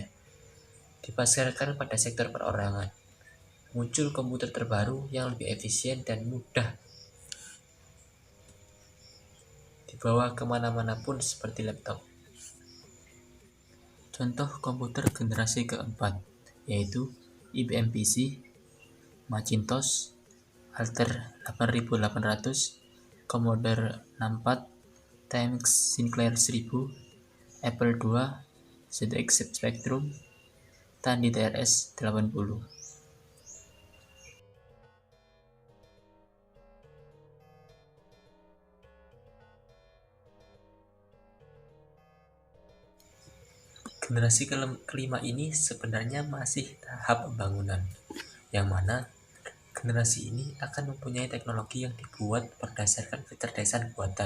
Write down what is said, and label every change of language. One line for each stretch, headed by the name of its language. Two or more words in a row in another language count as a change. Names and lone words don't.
Indonesian: Dipasarkan pada sektor perorangan. Muncul komputer terbaru yang lebih efisien dan mudah dibawa kemana-mana pun seperti laptop. Contoh komputer generasi keempat yaitu IBM PC, Macintosh, Altair 8800, Commodore 64, Timex Sinclair 1000, Apple II, ZX Spectrum, Tandy TRS 80. Generasi kelima ini sebenarnya masih tahap pembangunan, yang mana generasi ini akan mempunyai teknologi yang dibuat berdasarkan kecerdasan buatan.